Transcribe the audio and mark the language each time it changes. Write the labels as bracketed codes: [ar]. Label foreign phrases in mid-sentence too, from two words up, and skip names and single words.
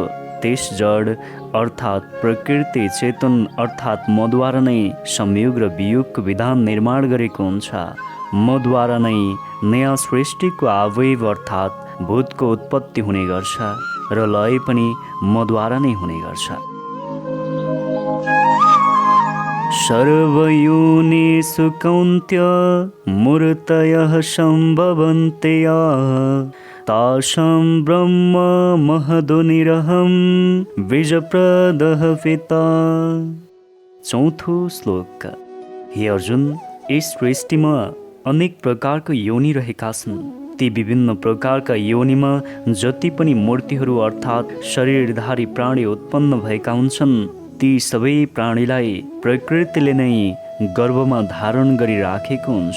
[ne] त्यस जड अर्थात् प्रकृति चेतन अर्थात् मद्वारा नै संयोग र वियोगको विधान निर्माण गरेको हुन्छ। मद्वारा नै नयाँ सृष्टिको आवयव अर्थात् भूतको उत्पत्ति हुने गर्छ र लय पनि मद्वारा नै हुने गर्छ। [sa] सर्वयोनिषु कौन्तेय मूर्तयः सम्भवन्ते तासां ब्रह्म महदोनिरहं बीजप्रदः पिता। [ne] चौथो श्लोक। हे अर्जुन, यस सृष्टिमा अनेक प्रकारको योनि रहेका छन्। ती विभिन्न प्रकारका योनिमा जति पनि मूर्तिहरू अर्थात् शरीरधारी प्राणी उत्पन्न भएका हुन्छन्, ती सबै प्राणीलाई प्रकृतिले नै गर्भमा धारण गरिराखेको हुन्छ।